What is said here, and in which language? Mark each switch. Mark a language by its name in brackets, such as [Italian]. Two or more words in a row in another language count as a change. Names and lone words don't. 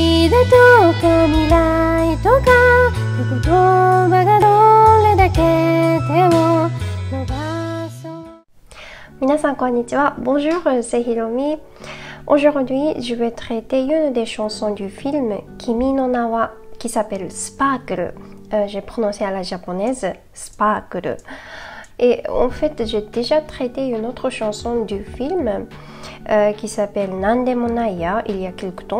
[Japanese] 出とか未来とか言葉がどれだけ手を伸ばそう。皆さんこんにちは。 [French] Bonjour, c'est Hiromi. Aujourd'hui, je vais traiter une des chansons du film Kimi no Na wa qui s'appelle Sparkle. J'ai prononcé à la japonaise Sparkle. Et en fait, j'ai déjà traité une autre chanson du film qui s'appelle Nandemo Nai ya il y a quelques temps.